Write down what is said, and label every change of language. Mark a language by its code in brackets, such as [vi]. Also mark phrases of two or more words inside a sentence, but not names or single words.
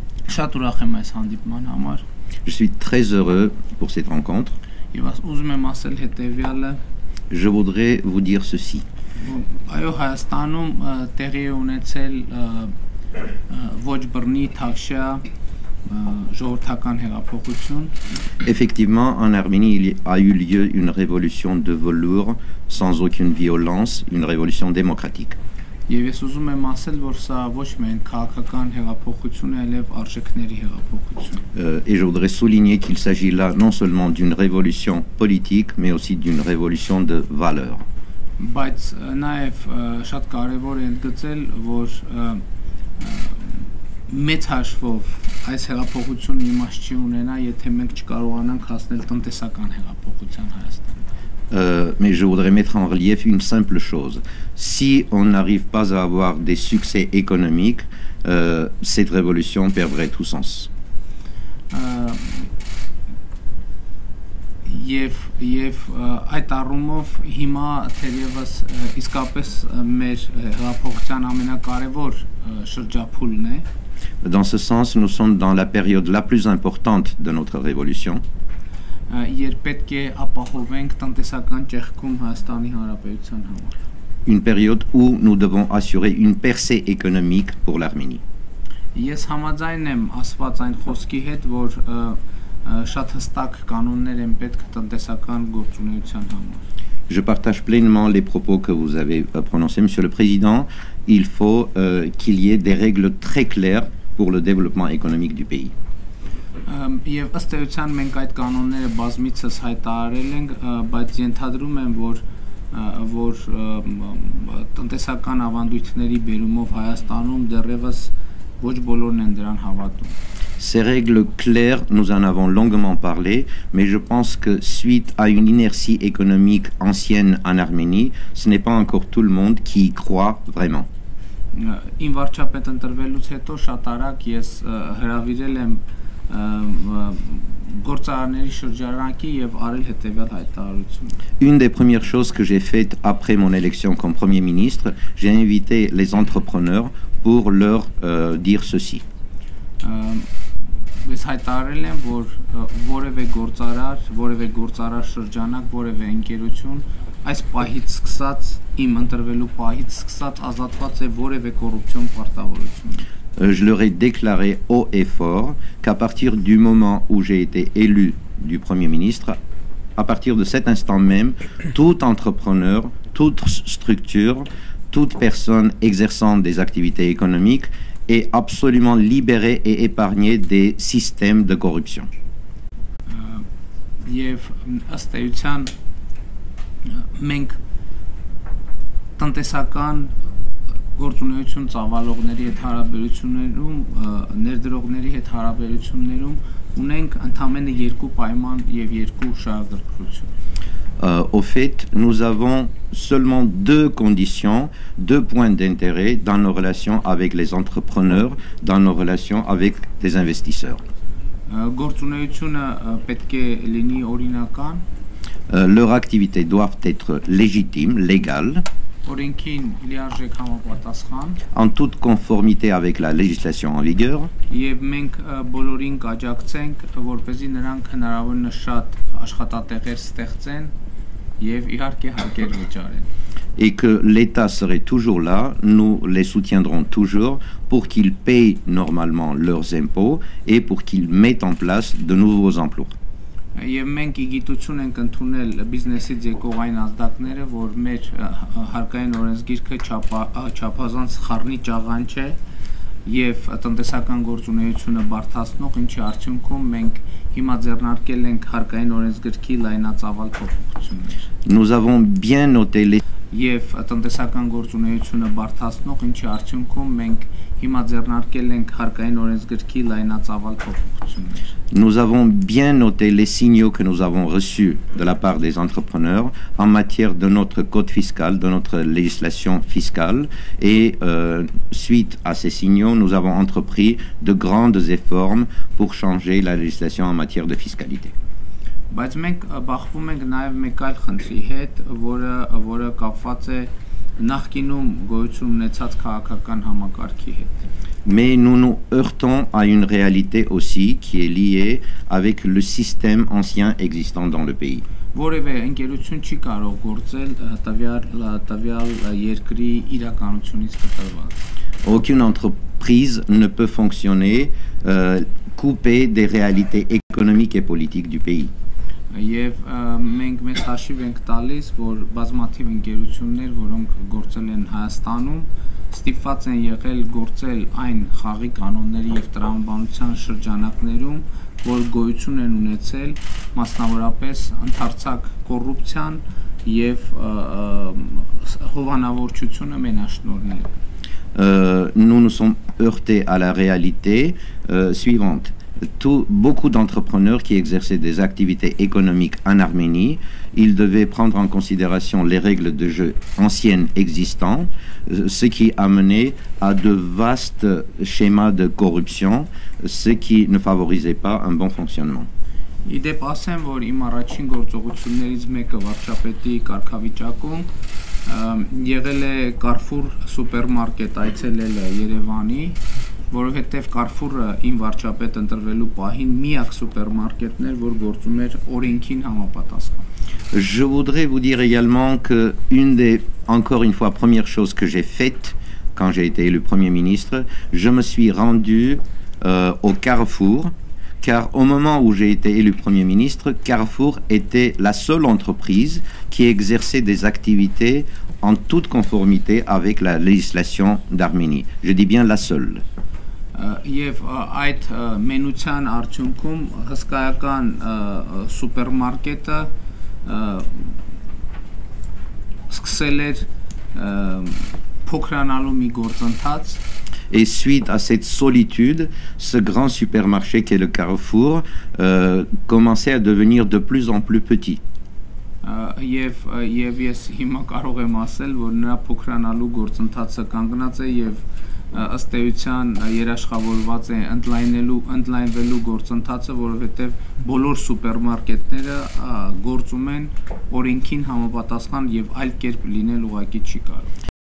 [hy] Շատ ուրախ եմ այս հանդիպման համար։ [fr] Je suis très heureux pour cette rencontre. [hy] Եվ ուզում եմ ասել հետևյալը. [fr] Je voudrais vous dire ceci. [hy] Այո, Հայաստանում տեղի է ունեցել ոչ բռնի թավշյա ժողովրդական հեղափոխություն։ [fr] Effectivement, en Arménie, il a eu lieu une révolution de velours sans aucune violence, une révolution démocratique. [hy] Եվ ես ուզում եմ ասել, որ սա ոչ միայն քաղաքական հեղափոխություն է, այլև արժեքների հեղափոխություն։ [fr] Et je voudrais souligner qu'il s'agit là non seulement d'une révolution politique, mais aussi d'une révolution de valeurs. [hy] Բայց նաև շատ կարևոր է ընդգծել, որ մեծ հաշվով այս հեղափոխությունը իմաստ չի ունենա, եթե մենք չկարողանանք հասնել տնտեսական հեղափոխության Հայաստանում։ [fr] Mais je voudrais mettre en relief une simple chose. Si on n'arrive pas à avoir des succès économiques, cette révolution perdrait tout sens. [hy] Եվ այդ առումով հիմա թերևս իսկապես մեր հեղափոխության ամենակարևոր շրջափուլն է։ [fr] Dans ce sens, nous sommes dans la période la plus importante de notre révolution. [hy] Երբ պետք է ապահովենք տնտեսական ճեղքում Հայաստանի Հանրապետության համար։ [fr] Une période où nous devons assurer une percée économique pour l'Arménie. [hy] Ես համաձայն եմ ասված այն խոսքի հետ, որ շատ հստակ կանոններ են պետք տնտեսական գործունեության համար։ [fr] Je partage pleinement les propos que vous avez prononcés, Monsieur le Président. Il faut qu'il y ait des règles très claires pour le développement économique du pays. [hy] Եվ ըստ էության մենք այդ կանոնները բազմիցս հայտարարել ենք, բայց ենթադրում եմ, որ տնտեսական ավանդույթների բերումով Հայաստանում դեռևս ոչ բոլորն են դրան հավատում։ [fr] Ces règles claires, nous en avons longuement parlé, mais je pense que suite à une inertie économique ancienne en Arménie, ce n'est pas encore tout le monde qui y croit vraiment. [hy] Իմ վարչապետ ընտրվելուց հետո շատ արագ ես հրավիրել եմ գործարանների շրջանակի եւ արել հետեւյալ հայտարարություն։ [fr] Une des premières choses que j'ai faites après mon élection comme Premier ministre, j'ai invité les entrepreneurs pour leur dire ceci. [hy] Ես հայտարարել եմ, որ որևէ գործարար շրջանակ, որևէ ընկերություն այս պահից սկսած, իմ ընտրվելու պահից սկսած ազատված է որևէ կոռուպցիոն պարտավորություն։ [fr] Je leur ai déclaré haut et fort qu'à partir du moment où j'ai été élu du Premier ministre, à partir de cet instant même, tout entrepreneur, toute structure, toute personne exerçant des activités économiques est absolument libérée et épargnée des systèmes de corruption. [hy] Եվ ըստ էության մենք տնտեսական գործունեություն ծավալողների հետ հարաբերություններում, ներդրողների հետ հարաբերություններում ունենք ընդամենը երկու պայման եւ երկու շահագրգռություն։ [fr] Au fait, nous avons seulement deux conditions, deux points d'intérêt dans nos relations avec les entrepreneurs, dans nos relations avec les investisseurs. [hy] Գործունեությունը պետք է լինի օրինական, [fr] leurs activités doivent être légitimes, légales, [hy] օրենքին լիարժեք համապատասխան, [fr] en toute conformité avec la législation en vigueur, [hy] եւ մենք բոլորին կաջակցենք, որպեսզի նրանք հնարավորինս շատ աշխատատեղեր ստեղծեն եւ իհարկե հարկեր վճարեն։ [fr] Et que l'État serait toujours là, nous les soutiendrons toujours pour qu'ils payent normalement leurs impôts et pour qu'ils mettent en place de nouveaux emplois. [hy] Եվ մենք իգիտություն ենք ընդունել բիզնեսից եկող այն ազդակները, որ մեր հարկային օրենսգիրքը չափազանց խառնի ճաղանջ է եւ տնտեսական գործունեությունը բարդացնող, ինչի արդյունքում մենք հիմա ձեռնարկել ենք հարկային օրենսգրքի լայնածավալ փոփոխություններ։ [fr] Nous avons bien noté les [hy] Եվ տնտեսական գործունեությունը բարդացնող, ինչի արդյունքում մենք հիմա ձեռնարկել ենք հարկային օրենսգրքի լայնածավալ փոփոխություններ։ [fr] Nous avons bien noté les signaux que nous avons reçus de la part des entrepreneurs en matière de notre code fiscal, de notre législation fiscale et suite à ces signaux, nous avons entrepris de grands efforts pour changer la législation en matière de fiscalité. [hy] Բայց մենք բախվում ենք նաև մեկ այլ խնդրի հետ, որը կապված է նախկինում գոյություն ունեցած քաղաքական համակարգի հետ։ [fr] Mais nous nous heurtons à une réalité aussi qui est liée avec le système ancien existant dans le pays. [hy] Որևէ ընկերություն չի կարող գործել տվյալ երկրի իրականությունից կտրված։ [fr] Aucune entreprise ne peut fonctionner coupée des réalités économiques et politiques du pays. [hy] Եվ մենք մեզ հաշիվ ենք տալիս, որ բազմաթիվ ընկերություններ, որոնք գործել են Հայաստանում, ստիպված են եղել գործել այն խաղի կանոնների եւ տրամաբանության շրջանակներում, որ գոյություն են ունեցել մասնավորապես ընդարձակ կոռուպցիան եւ հովանավորչությունը մենաշնորհները։ [fr] Nous nous sommes heurtés à la réalité suivante. Beaucoup d'entrepreneurs qui exerçaient des activités économiques en Arménie, ils devaient prendre en considération les règles de jeu anciennes existantes, ce qui amenait à de vastes schémas de corruption, ce qui ne favorisait pas un bon fonctionnement. [hy] Իդեպ ասեմ, որ իմ առաջին գործողություններից մեկը վարչապետի կարգավիճակում եղել է Carrefour սուպերմարկետ այցելելը Երևանի, որովհետև Carrefour-ը իմ վարչապետ ընտրվելու պահին միակ սուպերմարկետն էր, որ գործում էր օրենքին համապատասխան։ [fr] Je voudrais vous dire également que encore une fois, première chose que j'ai faite quand j'ai été élu Premier ministre, je me suis rendu au Carrefour, car au moment où j'ai été élu Premier ministre, Carrefour était la seule entreprise qui exerçait des activités en toute conformité avec la législation d'Arménie. Je dis bien la seule. [hy] Եվ այդ մենության արդյունքում հսկայական սուպերմարկետը սկսել էր փոքրանալու մի գործընթաց. [fr] Et suite à cette solitude, ce grand supermarché qu'est le Carrefour commençait à devenir de plus en plus petit. [hy] Եվ ես հիմա կարող եմ ասել, որ նրա փոքրանալու գործընթացը կանգնած է եւ ըստ էության երաշխավորված է ընդլայնվելու գործընթացը, որովհետեւ բոլոր սուպերմարկետները գործում են օրենքին համապատասխան եւ այլ կերպ լինել ուղղակի չի կարող։